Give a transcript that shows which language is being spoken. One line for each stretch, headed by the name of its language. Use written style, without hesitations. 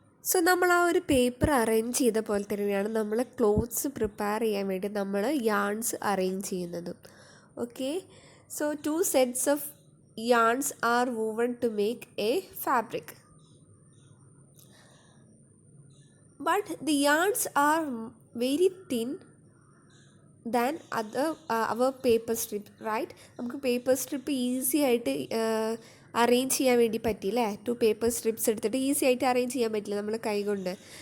Malayalam: So നമ്മൾ ആ ഒരു പേപ്പർ അറേഞ്ച് ചെയ്ത പോലെ തന്നെയാണ് നമ്മൾ ക്ലോത്ത്സ് പ്രിപ്പയർ ചെയ്യാൻ വേണ്ടി നമ്മൾ യാൺസ് അറേഞ്ച് ചെയ്യുന്നതും.
English: Okay, so 2 sets of yarns are woven to make a fabric. But the yarns are very thin than our paper strip, right?
Malayalam: നമുക്ക് പേപ്പർ സ്ട്രിപ്പ് ഈസി ആയിട്ട് അറേഞ്ച് ചെയ്യാൻ വേണ്ടി പറ്റിയില്ലേ? 2 പേപ്പർ സ്ട്രിപ്സ് എടുത്തിട്ട് easy ആയിട്ട് arrange ചെയ്യാൻ പറ്റില്ല നമ്മൾ കൈകൊണ്ട്.